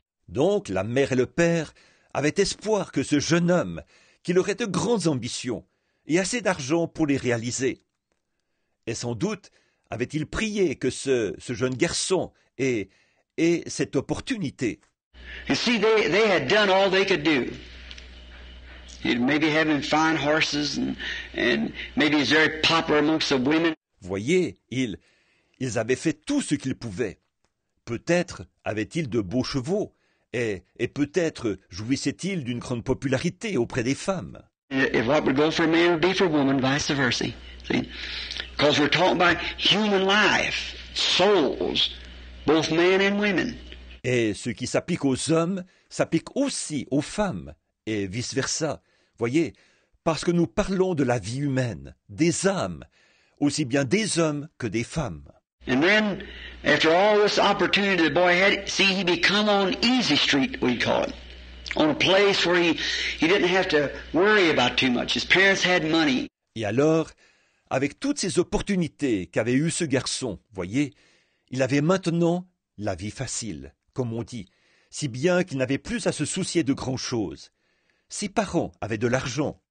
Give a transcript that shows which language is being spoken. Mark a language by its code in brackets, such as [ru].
[fr] Donc, la mère et le père avaient espoir que ce jeune homme, qu'il aurait de grandes ambitions et assez d'argent pour les réaliser. Et sans doute avait-il prié que ce jeune garçon ait cette opportunité. [en] You see, they had done all they could do. Maybe having fine horses and maybe he's very popular amongst the women. [fr] Voyez, ils avaient fait tout ce qu'ils pouvaient. Peut-être avaient-ils de beaux chevaux, et peut-être jouissaient-ils d'une grande popularité auprès des femmes. [en] If what would go for a man would be for a woman, vice versa. See? Because we're talking about human life, souls, both men and women. [fr] Et ce qui s'applique aux hommes s'applique aussi aux femmes, et vice-versa. Voyez, parce que nous parlons de la vie humaine, des âmes, aussi bien des hommes que des femmes. [en] And then, after all this opportunity the boy had, see, he become on Easy Street, we call it. On a place where he didn't have to worry about too much. His parents had money. [fr] Et alors, avec toutes ces opportunités qu'avait eu ce garçon, voyez, il avait maintenant la vie facile, comme on dit, si bien qu'il n'avait plus à se soucier de grand-chose. Ses parents avaient de l'argent.